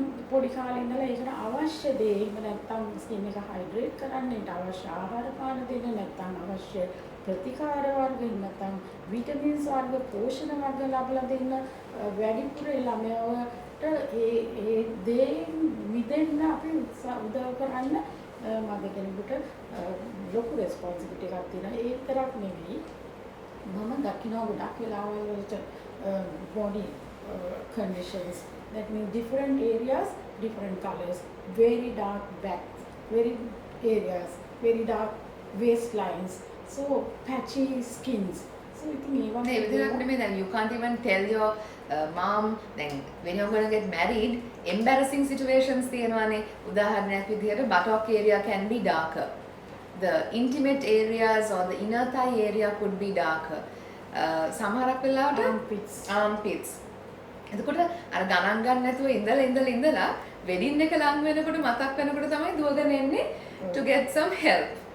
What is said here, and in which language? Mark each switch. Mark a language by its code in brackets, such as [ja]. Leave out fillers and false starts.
[si] පොඩි කාලේ ඉඳලා ඒකට අවශ්‍ය දේ එහෙම නැත්නම් ස්කින් එක හයිඩ්‍රේට් කරන්න ඒට අවශ්‍ය ආහාර පාන දෙන්න නැත්නම් අවශ්‍ය ප්‍රතිකාර වර්ග නැත්නම් විටමින්ස් වර්ග පෝෂණ වර්ග ලබා දෙන්න වැඩිපුර ළමයාට ඒ දේ මිදෙන්න අපි උදව් කරන්න මම කෙනෙකුට ලොකු රෙස්පොන්සිබිලිටි එකක් තියෙනවා. ඒ විතරක් නෙවෙයි මම දකිනවා ගොඩක් වෙලාවල් වලට [en] body conditions that means different areas different colors, very dark backs, very areas, very dark waistlines, so patchy skins. So I think even then you can't even tell your mom then when you're going to get married embarrassing situations තියෙනවානේ. [si] උදාහරණයක් විදිහට [en] buttock area can be darker, the intimate areas or the inner thigh area could be darker. [si] සමහරක් වෙලාවට armpits. එතකොට අර ගණන් ගන්න නැතුව ඉඳලා වෙඩින් එක ලඟ වෙනකොට මතක් වෙනකොට තමයි දුවගෙන එන්නේ [en] to get some help.